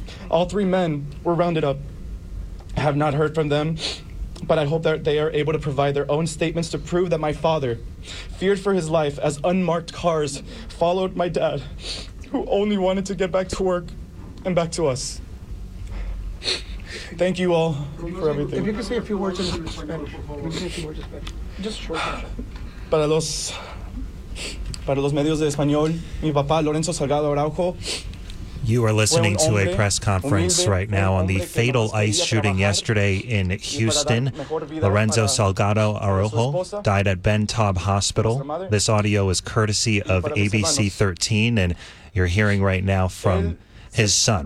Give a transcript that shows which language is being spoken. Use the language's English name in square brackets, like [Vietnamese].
[English] All three men were rounded up. I have not heard from them, but I hope that they are able to provide their own statements to prove that my father feared for his life as unmarked cars followed my dad, who only wanted to get back to work and back to us. Thank you all for everything. If you could say a few words in Spanish. Just short. [Spanish] Para los medios de español, mi papá Lorenzo Salgado Araujo. [English] You are listening to a press conference right now on the fatal ICE shooting yesterday in Houston. Lorenzo Salgado Araujo died at Ben Taub Hospital. This audio is courtesy of ABC 13, and you're hearing right now from his son.